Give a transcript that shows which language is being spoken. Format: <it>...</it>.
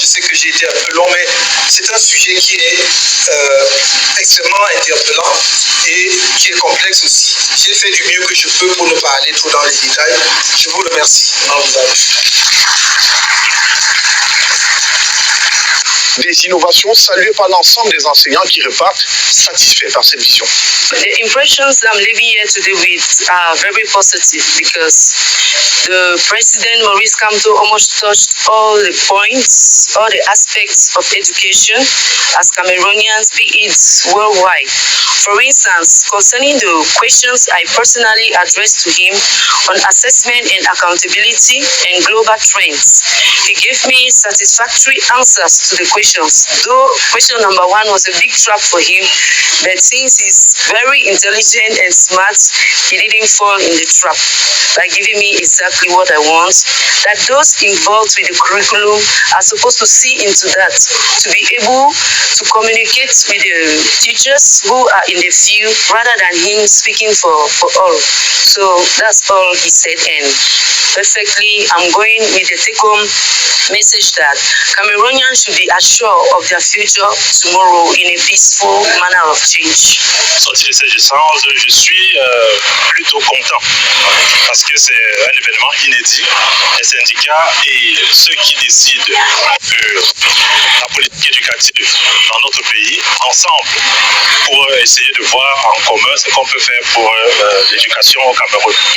<fr>Je sais que j'ai été un peu long, mais c'est un sujet qui est extrêmement interpellant et qui est complexe aussi. J'ai fait du mieux que je peux pour ne pas aller trop dans les détails. Je vous remercie. Des innovations saluées par l'ensemble des enseignants qui repartent satisfaits par cette vision.</fr> <en>The impressions I'm leaving here today with are very positive because the President Maurice Kamto almost touched all the points, all the aspects of education as Cameroonians, be it worldwide. For instance, concerning the questions I personally addressed to him on assessment and accountability and global trends, he gave me satisfactory answers to the questions. Though question number one was a big trap for him, but since he's very intelligent and smart, he didn't fall in the trap by giving me exactly what I want. That those involved with the curriculum are supposed to see into that, to be able to communicate with the teachers who are in the field rather than him speaking for all. So that's all he said, and perfectly I'm going with the take-home message that Cameroonians should be assured of their future tomorrow in a peaceful manner of change.</en> <fr>Sorti de ces échanges, je suis plutôt content parce que c'est un événement inédit. Les syndicats et ceux qui décident de la politique éducative dans notre pays, ensemble, pour essayer de voir en commun ce qu'on peut faire pour l'éducation au Cameroun.</fr>